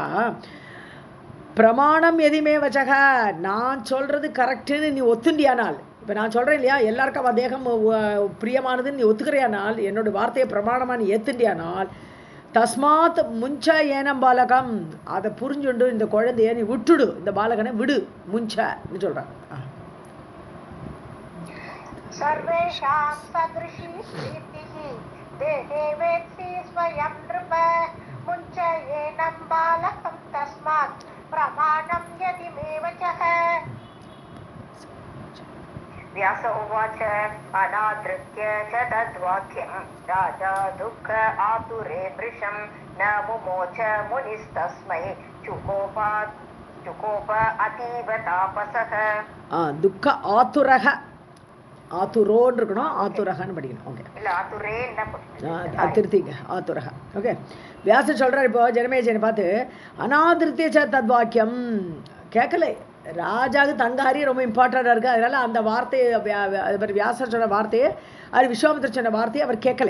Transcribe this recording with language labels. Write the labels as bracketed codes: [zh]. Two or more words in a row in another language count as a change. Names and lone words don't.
[ta] பிரமாணம் எதுவுமே வச்சக, நான் சொல்கிறது கரெக்டுன்னு நீ ஒத்துண்டியானால், இப்போ நான் சொல்கிறேன் இல்லையா, எல்லாருக்கும் அவள் தேகம் பிரியமானதுன்னு நீ ஒத்துக்கிறையானால், என்னோடய வார்த்தையை பிரமாணமாக நீ ஏத்துண்டியானால், [sa] तस्मात् मुञ्च एनं बालकम्, [ta] அதை புரிஞ்சுண்டு இந்த குழந்தைய நீ விட்டுடு, இந்த பாலகனை விடு, முஞ்சன்னு சொல்கிறேன். [sa] सर्वेषां सदृशी प्रीतिः देहे वेत्सि स्वयं नृप मुञ्च एनं बालकं तस्मात् प्रमाणं यदि मे वचः. व्यास उवाच अनादृत्य च तद्वाक्यं राजा दुःख आतुरे वृषं न मुमोच मुनिस्तस्मै चुकोप अतीव तापसः. दुःख आतुरः, [ta] ஆத்துரோன்னு இருக்கணும், ஆத்துரகன்னு படிக்கணும். ஓகே, இல்லை ஆத்துரே என்ன திருத்திங்க, ஆத்துரக. ஓகே, வியாசர் சொல்கிறார் இப்போ ஜனமேஜனை பார்த்து, [sa] अनादृत्य च तद्वाक्यम् [ta] கேட்கலை. ராஜாவுக்கு தங்காரி ரொம்ப இம்பார்ட்டண்ட்டாக இருக்குது, அதனால் அந்த வார்த்தையை வியாசர் சொன்ன வார்த்தையை, அது விஸ்வாமித்திரர் சொன்ன வார்த்தையை அவர் கேட்கலை.